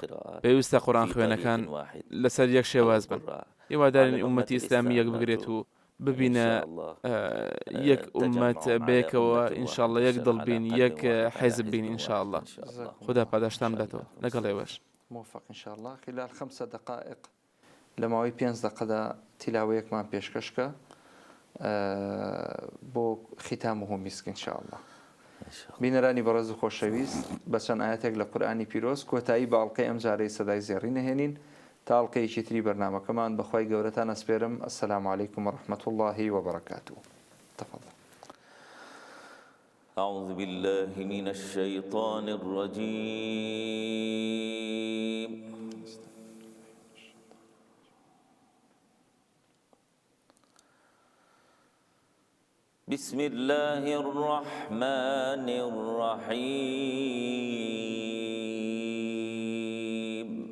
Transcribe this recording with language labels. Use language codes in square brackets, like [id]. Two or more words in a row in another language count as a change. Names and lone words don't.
[ckb] پێویستە قورئان خوێنەکان لەسەر یەک شێواز بن. هیوادارین ئومەتی ئیسلامی یەک بگرێت و ببینە یەک ئومەت بێکەوە [ar] ئینشاءالله، [ckb] یەک دڵبین، یەک حیزب بین [ar] ئینشاءالله. [ckb] خدا پاداشتان بداتەوە لەگەڵ ئێوەش. موفق [ar] ئینشاءالله. خلال 5 دقائق [ckb] لە ماوەی 5 دقەدا تیلاوەیەکمان پێشکەشکە بۆ ختام و میسک [ar] ئینشاءالله. [ckb] بینەرانی بەڕێز و خۆشەویست، بە چەند ئاەتێک لە قورئانی پیرۆز کۆتایی بە ئەڵقەی ئەم جارەی سەدای زێڕی نەهێنین تا ئەڵقەیەکی تری بەرنامەکەمان. بەخوای گەورەتان ئەسپێرم. [ar] السلام علیکم ورحمة الله وبركاته. تفضل. أعوذ بالله من الشيطان الرجيم. بسم الله الرحمن الرحيم.